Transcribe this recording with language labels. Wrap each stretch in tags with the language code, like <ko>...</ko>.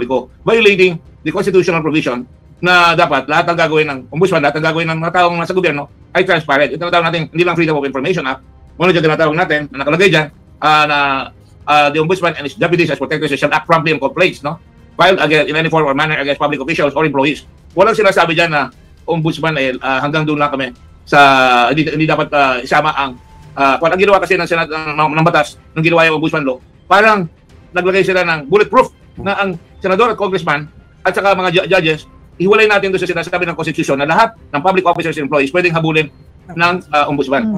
<tl>Publiko, violating the constitutional provision na dapat lahat ng gagawin ng ombudsman, lahat ng gagawin ng mga taong nasa gobyerno ay transparent. Ito tinatawag natin, hindi lang Freedom of Information Act. Muna dyan tinatawag natin, na nakalagay dyan, na</tl> <en>the ombudsman and his deputies as protectors shall act promptly on complaints,</en> <tl>no?</tl> <en>Filed against in any form or manner against public officials or employees.</en> <tl>Walang sinasabi dyan na ombudsman hanggang doon lang kami sa hindi dapat isama ang kung ang ginawa kasi ng Senado ng batas nung ginawa yung ombudsman law, parang naglagay sila ng bulletproof na ang senador at congressman at saka mga judges, ihiwalay natin doon sa sinasabi ng Constitution na lahat ng public officers and employees pwedeng habulin ng ombudsman.</tl>